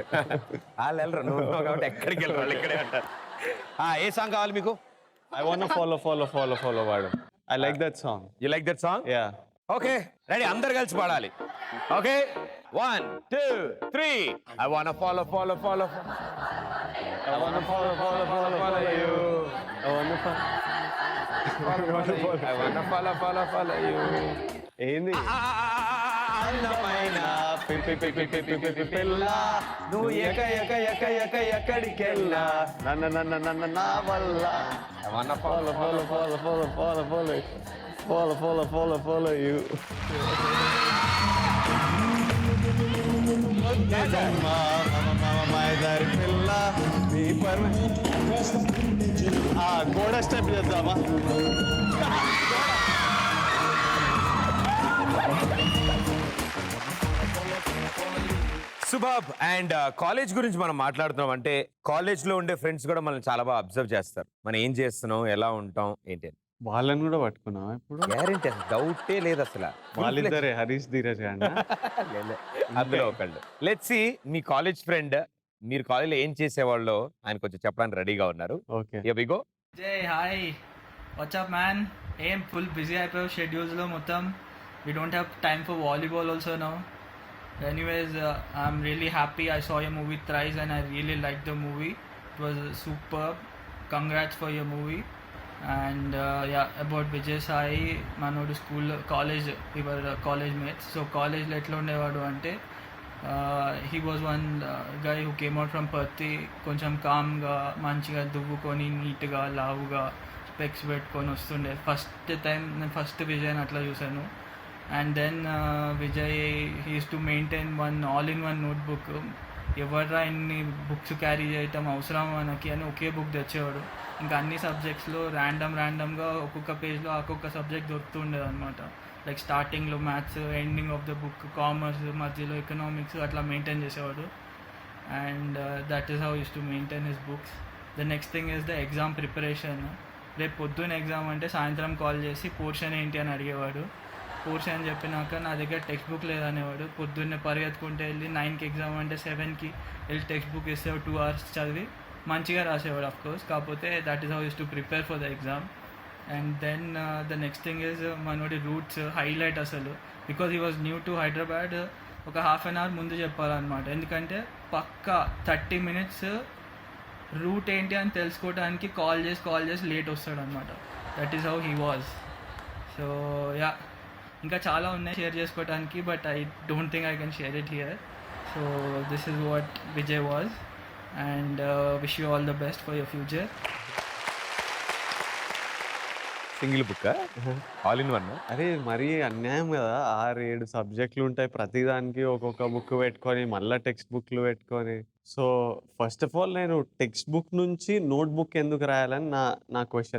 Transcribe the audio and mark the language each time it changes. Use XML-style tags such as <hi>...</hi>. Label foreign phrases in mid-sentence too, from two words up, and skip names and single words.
<te>వాళ్ళు వెళ్ళరు, నువ్వు ఉన్నావు కాబట్టి ఎక్కడికి వెళ్ళరు, వాళ్ళు ఇక్కడే అంటారు. ఏ సాంగ్ కావాలి మీకు?</te> <en>I want follow వాడు. I like that song. you like that song? యా. okay ready,</en> <te>అందరు కలిసి పాడాలి. ఓకే 1 2 3.</te> <en>I want follow I wanna follow you. I wanna follow you.</en> <te>ఏంది? అందమైన పిల్ల నువ్వు ఎక్కడికెళ్ళా నన్న నా వల్ల.</te> <en>I wanna follow you.</en> <te>పిల్ల నీ గోడ స్టెప్ చేద్దామా? సుబాబ్. అండ్ కాలేజ్ గురించి మనం మాట్లాడుతున్నాం అంటే కాలేజ్ లో ఉండే ఫ్రెండ్స్ కూడా మనం చాలా బాగా అబ్జర్వ్ చేస్తారు. మనం ఏం చేస్తున్నాం, ఎలా ఉంటాం, ఏంటి అని. వాళ్ళని కూడా పట్టుకున్నావా ఇప్పుడు? గ్యారెంటీ, అసలు డౌటే లేదు అసలు. వాళ్ళిద్దరే హరీష్ ధీరజ్ గారు అందులో ఒకళ్ళు.</te> <en>let's see</en> <te>మీ</te> <en>college friend,</en> <te>మీరు కాలేజ్ లో ఏం చేసేవాళ్ళు ఆయన కొంచెం చెప్పడానికి రెడీగా ఉన్నారు. ఓకే.</te> <en>Here we go.</en> <te>జై</te> <en>hi, whatsup man.</en> <te>ఏం</te> <en>full busy</en> <te>అయిపోయావు షెడ్యూల్స్లో మొత్తం.</te> <en>we don't have time for volleyball also now. Anyways, I'm really happy. I saw your movie thrice and I really like the movie. It was super. Congrats for your movie. And about Vijay Sai,</en> <te>మనోడు</te> <en>school college</en> <te>ఇవర్</te> <en>college mates.</en> <te>సో కాలేజ్లో ఎట్లా ఉండేవాడు అంటే</te> <en>he was one guy who came out from Parthi.</en> <te>కొంచెం కామ్గా మంచిగా దువ్వుకొని నీట్గా లావుగా స్పెక్స్ పెట్టుకొని వస్తుండే. ఫస్ట్ టైం నేను విజయ్ని అట్లా చూశాను.</te> <en>and then Vijay he used to maintain one all in one notebook.</en> <te>ఎవర్రా ఇన్ని</te> <en>books carry</en> <te>చేయటం అవసరం మనకి అని ఒకే బుక్ తెచ్చేవాడు. ఇంకా అన్ని సబ్జెక్ట్స్లో ర్యాండమ్గా ఒక్కొక్క పేజ్లో ఒక్కొక్క సబ్జెక్ట్ దొరుకుతుండేది అనమాట. లైక్ స్టార్టింగ్లో</te> <en>maths, ending of the book commerce,</en> <te>మధ్యలో ఎకనామిక్స్ అట్లా మెయింటైన్ చేసేవాడు.</te> <en>and that is how used to maintain his books. the next thing is the exam preparation.</en> <te>రేపు పొద్దున్న ఎగ్జామ్ అంటే సాయంత్రం కాల్ చేసి పోర్షన్ ఏంటి అని అడిగేవాడు. పోర్షన్ చెప్పినాక నా దగ్గర</te> <en>text book</en> <te>లేదనేవాడు. పొద్దున్నే పరిగెత్తుకుంటే వెళ్ళి 9కి ఎగ్జామ్ అంటే 7కి వెళ్ళి</te> <en>text book</en> <te>ఇస్తే 2 hours చదివి మంచిగా రాసేవాడు.</te> <en>of course, కాకపోతే that is how used to prepare for the exam. And then the next thing is మనోడి routes highlight అసలు. because he was new to Hyderabad. ఒక ½ an hour</en> <te>ముందు చెప్పాలన్నమాట. ఎందుకంటే పక్కా 30 minutes రూట్ ఏంటి అని తెలుసుకోవడానికి కాల్ చేసి లేట్ వస్తాడు అనమాట.</te> <en>that is how he was. so ya,</en> <te>ఇంకా చాలా ఉన్నాయి షేర్ చేసుకోవడానికి,</te> <en>but I don't think I can share it here. so this is what Vijay was. and wish you all the best for your future. single book, all in one.</en> <te>అరే మరీ అన్యాయం కదా. 6-7 సబ్జెక్టులు ఉంటాయి, ప్రతిదానికి ఒక్కొక్క బుక్ పెట్టుకొని మళ్ళీ టెక్స్ట్ బుక్లు పెట్టుకొని. సో</te> <en>first of all</en> <te>నేను</te> <en>text book</en> <te>నుంచి</te> <en>note book</en> <te>ఎందుకు రాయాలని నా క్వశ్చన్.</te>